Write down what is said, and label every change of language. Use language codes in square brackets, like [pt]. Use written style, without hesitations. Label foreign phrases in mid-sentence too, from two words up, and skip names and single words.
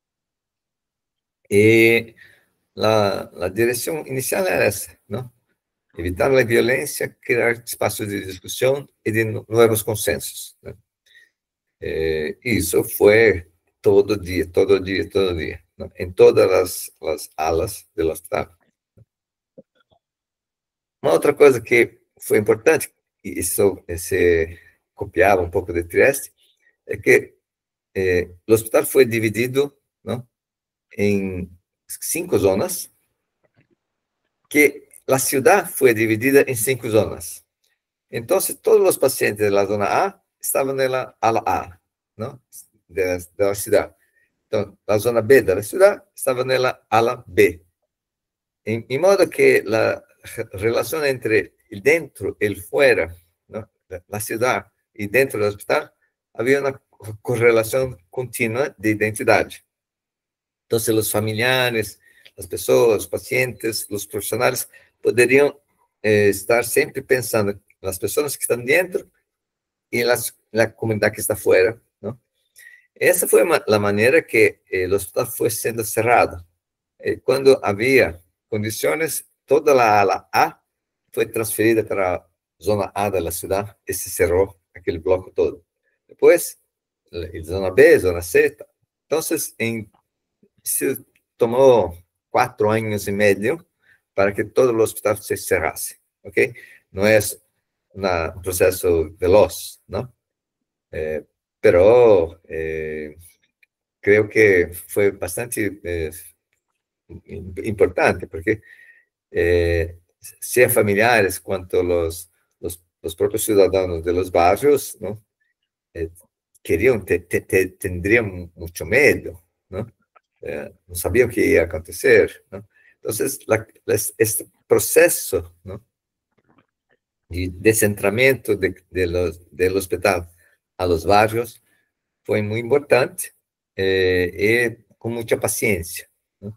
[es] Y la dirección inicial era esa, ¿no? Evitar la violencia, crear espacios de discusión y de nuevos consensos, ¿no? Y eso fue todo día, ¿no? En todas las alas del hospital. [pt] Uma outra coisa que foi importante, e isso se copiava um pouco de Trieste, é que o hospital foi dividido, não, em 5 zonas, que a cidade foi dividida em 5 zonas. Então, todos os pacientes da zona A estavam na ala A, não, da cidade. Então, a zona B da cidade estava na ala B. Em modo que a relação entre [es] el dentro y el fuera, ¿no? La ciudad y dentro del hospital, había una correlación continua de identidad. Entonces, los familiares, las personas, los pacientes, los profesionales, podrían estar siempre pensando en las personas que están dentro y en la comunidad que está fuera, ¿no? Esa fue la manera que el hospital fue siendo cerrado. Cuando había condiciones, toda la ala A [pt] foi transferida para a zona A da cidade e se cerrou aquele bloco todo. Depois, zona B, zona C. Então, se tomou 4 anos e meio para que todo o hospital se cerrasse, ok? Não é um processo veloz, não? [es] Pero [pt] creio que foi bastante importante, porque [es] sea familiares cuanto los propios ciudadanos de los barrios, ¿no? tendrían mucho miedo, ¿no? No sabían qué iba a acontecer, ¿no? Entonces, este proceso, ¿no?, de descentramiento del hospital a los barrios fue muy importante y con mucha paciencia, ¿no?